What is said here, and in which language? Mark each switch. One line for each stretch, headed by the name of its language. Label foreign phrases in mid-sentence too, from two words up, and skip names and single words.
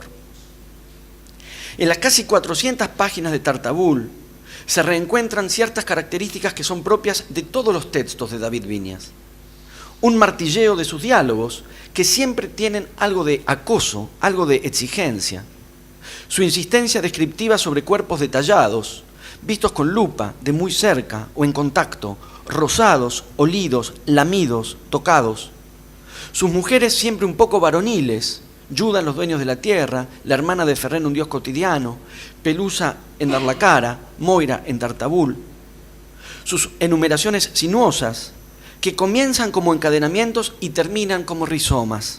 Spanish: En las casi 400 páginas de Tartabull se reencuentran ciertas características que son propias de todos los textos de David Viñas. Un martilleo de sus diálogos que siempre tienen algo de acoso, algo de exigencia. Su insistencia descriptiva sobre cuerpos detallados, vistos con lupa, de muy cerca o en contacto, rozados, olidos, lamidos, tocados. Sus mujeres siempre un poco varoniles, Juda en Los dueños de la tierra, la hermana de Ferrer, Un dios cotidiano, Pelusa en Dar la cara, Moira en Tartabull. Sus enumeraciones sinuosas, que comienzan como encadenamientos y terminan como rizomas.